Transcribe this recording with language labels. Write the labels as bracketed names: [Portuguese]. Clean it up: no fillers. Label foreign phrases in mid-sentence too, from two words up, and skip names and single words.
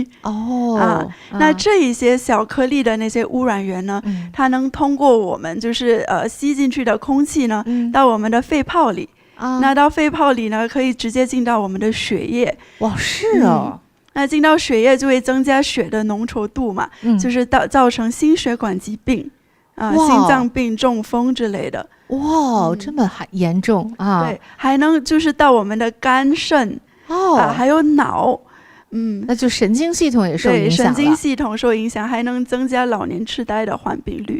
[Chinese] 那這一些小顆粒的那些污染源呢，它能通過我們就是吸進去的空氣呢，到我們的肺泡裡。那到肺泡裡呢，可以直接進到我們的血液。哇，是哦。那進到血液就會增加血的濃稠度嘛，就是造成心血管疾病。心臟病、中風之類的。這麼嚴重啊！對，還能就是到我們的肝腎還有腦。那就神經系統也受影響了。对，神經系統受影響，還能增加老年痴呆的患病率。